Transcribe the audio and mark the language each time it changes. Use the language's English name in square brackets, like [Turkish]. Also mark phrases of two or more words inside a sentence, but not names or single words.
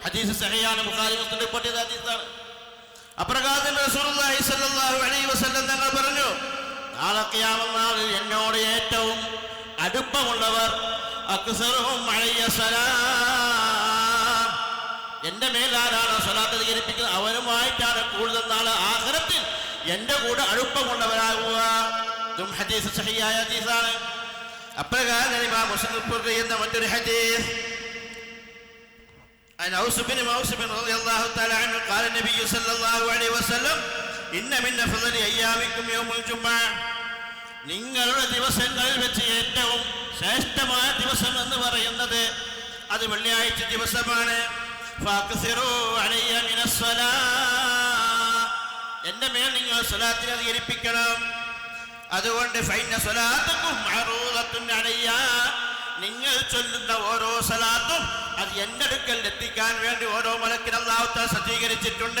[Malayalam] ഹദീസ് സഹിഹാണ്, ബുഖാരി മുസ്ലിം റിപ്പോർട്ട് ചെയ്ത ഹദീസാണ്. അപ്രകാരം റസൂലുള്ളാഹി [Arabic] صلى الله عليه وسلم [Malayalam] തങ്ങൾ പറഞ്ഞു, നാളെ ഖിയാമത്ത് നാളിൽ എന്നോട് ഏറ്റവും അടുപ്പമുള്ളവർ [Arabic] أكثرهم علي سلام, [Malayalam] എന്റെ മേലാരാണ് സ്വലാത്ത് അധികരിപ്പിക്കുന്നത് അവനുമായിട്ടാണ് കൂടുതൽ നാളെ ആഖിറത്തിൽ എന്റെ കൂടെ അടുപ്പമുള്ളവരാകുക. ഇതും ഹദീസ് സഹിഹായ ഹദീസാണ്. അപ്രകാരം ഇമാം മുസ്ലിം റിപ്പോർട്ട് ചെയ്യുന്ന മറ്റൊരു ഹദീസ് [Arabic] عن أوس بن رضي الله تعالى عنه قال النبي صلى الله عليه وسلم إن من أفضل أيامكم يوم الجمعة, [Malayalam] നിങ്ങളുടെ ദിവസങ്ങളിൽ വെച്ച് ഏറ്റവും ശ്രേഷ്ഠമായ ദിവസം എന്ന് പറയുന്നത് അത് വെള്ളിയാഴ്ച ദിവസമാണ്. [Arabic] فأكثروا علي من الصلاة, [Malayalam] എൻ്റെ മേൽ നിങ്ങൾ സ്വലാത്തിനെ അധികരിപ്പിക്കണം. അതുകൊണ്ട് [Arabic] فإن صلاتكم معروضة علي, [Malayalam] നിങ്ങൾ ചൊല്ലുന്ന ഓരോ സലാത്തും അത് എൻ്റെ അടുക്കൽ എത്തിക്കാൻ വേണ്ടി ഓരോ മലക്കിന് അല്ലാഹു തആല സജ്ജീകരിച്ചിട്ടുണ്ട്.